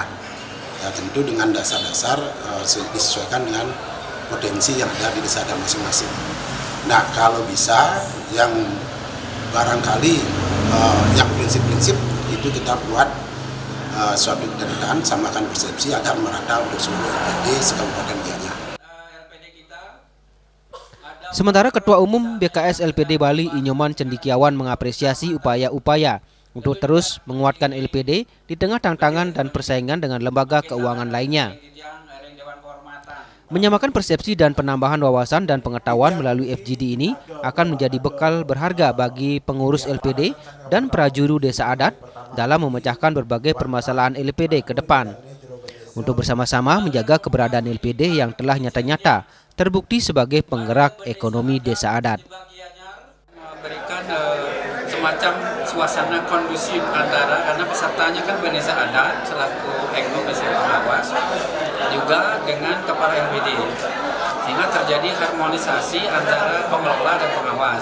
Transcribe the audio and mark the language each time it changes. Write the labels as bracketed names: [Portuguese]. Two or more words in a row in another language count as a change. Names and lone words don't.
[Indonesian] Ya, tentu dengan dasar-dasar disesuaikan dengan potensi yang ada di desa masing-masing. Nah, kalau bisa yang barangkali yang prinsip-prinsip itu kita buat suatu ketentuan, samakan persepsi agar merata untuk seluruh LPD se-Kabupaten Gianyar. Sementara Ketua Umum BKS LPD Bali Inyoman Cendikiawan mengapresiasi upaya-upaya untuk terus menguatkan LPD di tengah tantangan dan persaingan dengan lembaga keuangan lainnya. Menyamakan persepsi dan penambahan wawasan dan pengetahuan melalui FGD ini akan menjadi bekal berharga bagi pengurus LPD dan prajuru desa adat dalam memecahkan berbagai permasalahan LPD ke depan. Untuk bersama-sama menjaga keberadaan LPD yang telah nyata-nyata terbukti sebagai penggerak ekonomi desa adat. Memberikan semacam suasana kondusif antara, karena pesertanya kan bendesa adat selaku eko pengawas juga dengan kepala LPD, sehingga terjadi harmonisasi antara pengelola dan pengawas.